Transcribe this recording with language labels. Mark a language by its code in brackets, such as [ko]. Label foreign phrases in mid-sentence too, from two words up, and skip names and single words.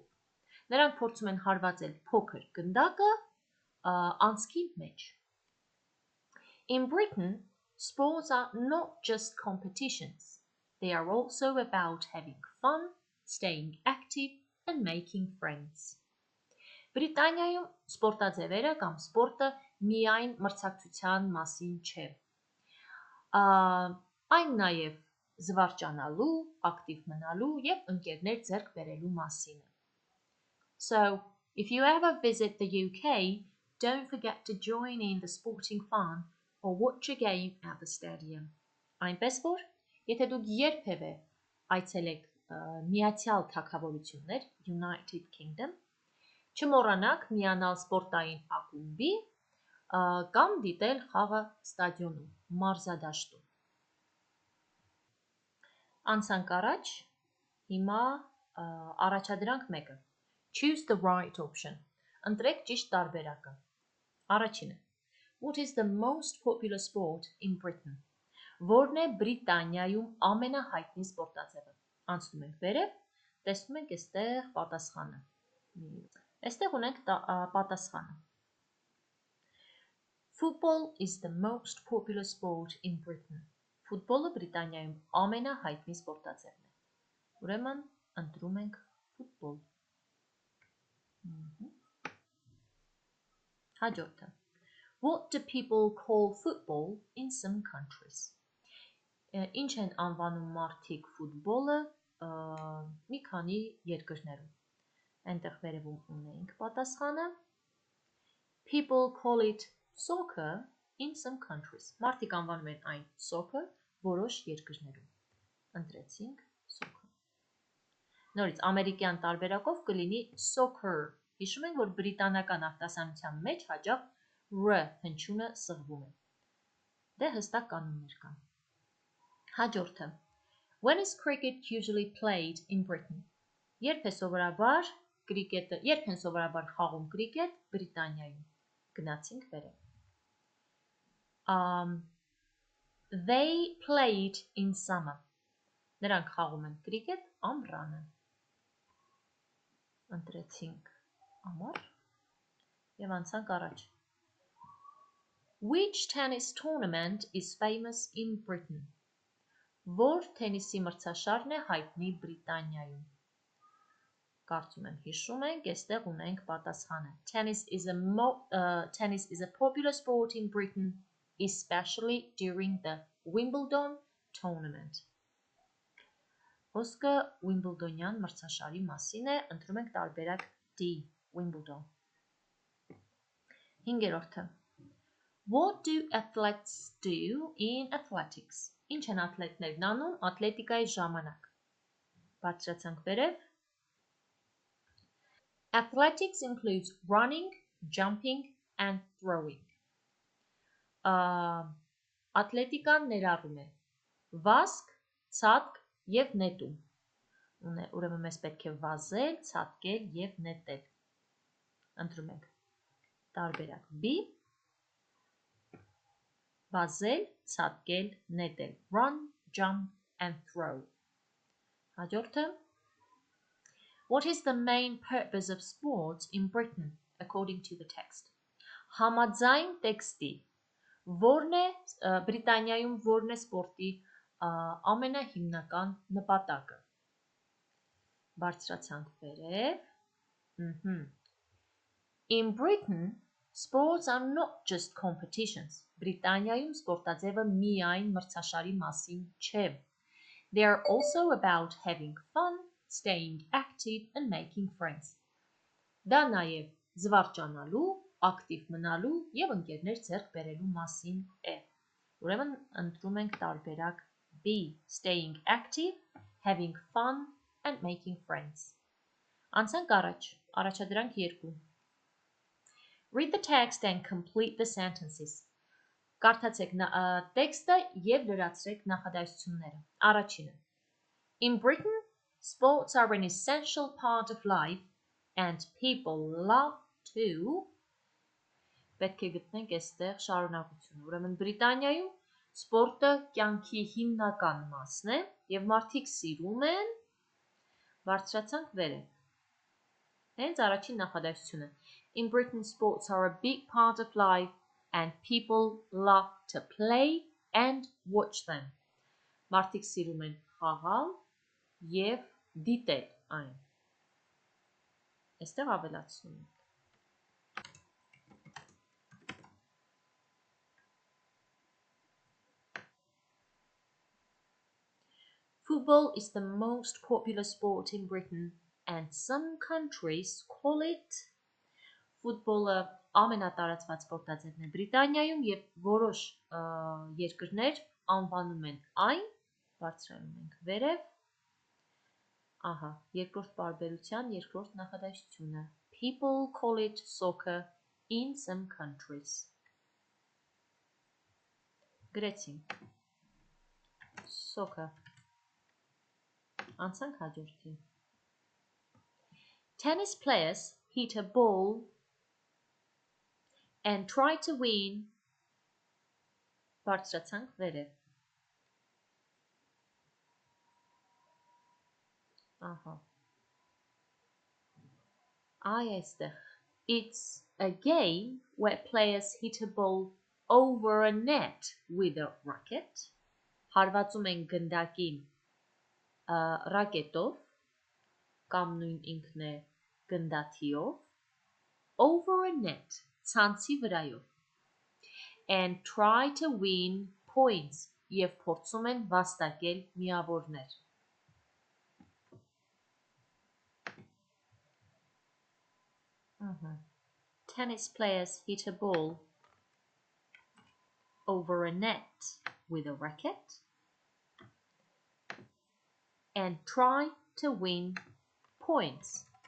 [hy] Նրանք փորձում են հարվածել փոքր գնդակը անցքի մեջ։ [en] In Britain, sports are not just competitions. They are also about having fun, staying active and making friends. [hy] Բրիտանիայում սպորտաձևերը կամ սպորտը միայն մրցակցության մասին չէ։ Այն նաև զվարճանալու, ակտիվ մնալու և ընկերներ ձեռք բերելու մասին է։ [en] So, if you ever visit the UK, don't forget to join in the sporting fun or watch a game at the stadium. [hy] Այնպես որ, եթե դուք երբևէ այցելեք Միացյալ Թագավորություններ, [en] United Kingdom, [hy] չմոռանաք միանալ սպորտային ակումբի կամ դիտել խաղը ստադիոնում, մարզադաշտում։ Անցանք առաջ, հիմա առաջադրանք մեկը։ [en] Choose the right option. [hy] Ընտրեք ճիշտ տարբերակը։ Առաջինը. [en] What is the most popular sport in Britain? [hy] Որն է Բրիտանիայում ամենահայտնի սպորտաձևը։ Անցնում ենք վերև, տեսնում ենք այստեղ պատասխանը։ Այստեղ ունենք պատասխանը։ [en] Football is the most popular sport in Britain. [hy] Ֆուտբոլը Բրիտանիայում ամենահայտնի սպորտաձևն է։ Ուրեմն ընտրում ենք ֆուտբոլ։ Հաջորդը. [en] What do people call football in some countries? [hy] Ինչ են անվանում մարդիկ ֆուտբոլը մի քանի երկրներում։ Այնտեղ վերևում ունենք պատասխանը։ [en] People call it soccer in some countries. [hy] Մարդիկ անվանում են այն soccer որոշ երկրներում։ Ընտրեցինք soccer։ Նորից ամերիկյան տարբերակով կլինի soccer։ Հիշում ենք, որ բրիտանական արտասանության մեջ հաճախ r հնչյունը սղվում է։ Դե հստակ կանոններ կան։ Հաջորդը. [en] When is cricket usually played in Britain? [hy] Երբ են սովորաբար խաղում կրիկետ Բրիտանիայում։ Գնացինք վերև։ [en] They played in summer. [hy] Նրանք խաղում են կրիկետ ամռանը։ Ընտրեցինք ամառ և անցանք առաջ։ [en] Which tennis tournament is famous in Britain? [hy] Որ թենիսի մրցաշարն է հայտնի Բրիտանիայում։ Կարծում եմ հիշում ենք, այստեղ ունենք պատասխանը. [en] Tennis is a popular sport in Britain, especially during the Wimbledon tournament. [hy] Խոսքը Wimbledonian մրցաշարի մասին է, ընտրում ենք տարբերակ D, Wimbledon. 5-րդը. [en] What do athletes do in athletics? [hy] Ինչ են աթլետներն անում ատլետիկայի ժամանակ? Բարձրացանք վերև. [en] Athletics includes running, jumping and throwing. [hy] Ատլետիկան ներառում է վազք, ցատկ և նետում. Ուրեմն մեզ պետք է վազել, ցատկել և նետել. Ընտրում ենք տարբերակ B. Վազել, ցատկել, նետել. [en] Run, jump and throw. Հաջորդը. What is the main purpose of sports in Britain according to the text? [hy] Համաձայն տեքստի. Որն է Բրիտանիայում որն է սպորտի ամենահիմնական նպատակը? Բարձրացանք վերև. [en] In Britain, sports are not just competitions. [hy] Բրիտանիայում սպորտաձևը միայն մրցաշարի մասին չէ. [en] They are also about having fun, staying active and making friends. [hy] Դա նաև զվարճանալու, ակտիվ մնալու և ընկերներ ձեռք բերելու մասին է. Ուրեմն ընտրում ենք տարբերակ B. [en] Staying active, having fun and making friends. [hy] Անցանք առաջադրանք 2. [en] Read the text and complete the sentences. [hy] Կարդացեք տեքստը և լրացրեք նախադասությունները. Առաջինը. [en] In Britain, sports are an essential part of life and people love to. [hy] Պետք է գտնենք այստեղ շարունակությունը. Ուրեմն Բրիտանիայում սպորտը կյանքի հիմնական մասն է և մարդիկ սիրում են. Բարձրացանք վերև. Հենց առաջին նախադասությունը. [en] In Britain, sports are a big part of life and people love to play and watch them. [hy] Մարդիկ սիրում են խաղալ և դիտել այն. Այստեղ ավելացնում ենք. [en] Football is the most popular sport in Britain and some countries call it. [hy] Ֆուտբոլը ամենատարածված սպորտաձևն է Բրիտանիայում և որոշ երկրներ անվանում են այն. Բարձրանում ենք վերև. Ահա, երկրորդ պարբերության երկրորդ նախադասությունը. [en] People call it soccer in some countries. [hy] Գրեցինք. Soccer. Անցանք հաջորդին. [en] Tennis players hit a ball and try to win. [hy] Բարձրացանք վերև. Ահա. Այստեղ. [en] It's a game where players hit a ball over a net with a racket. [hy] Հարվածում են գնդակին ռակետով կամ նույն ինքն է գնդաթիով. [en] Over a net. [hy] Ցանցի վրայով. [en] And try to win points [hy] և փորձում են վաստակել միավորներ. [en] Tennis players hit a ball over a net with a racket and try to win points.